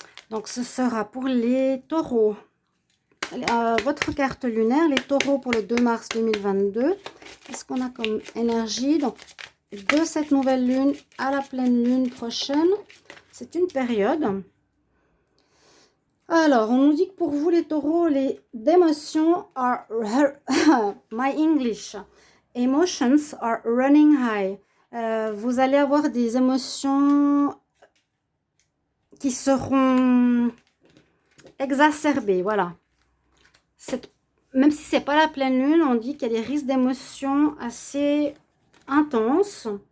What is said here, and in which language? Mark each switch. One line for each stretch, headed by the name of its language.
French: Donc, ce sera pour les taureaux. Votre carte lunaire, les taureaux pour le 2 mars 2022. Qu'est-ce qu'on a comme énergie? Donc, de cette nouvelle lune à la pleine lune prochaine. C'est une période. Alors, on nous dit que pour vous les taureaux, les
English: emotions are... My English. Emotions are running high.
French: Vous allez avoir des émotions qui seront exacerbées, voilà. Même si c'est pas la pleine lune, on dit qu'il y a des risques d'émotions assez intenses.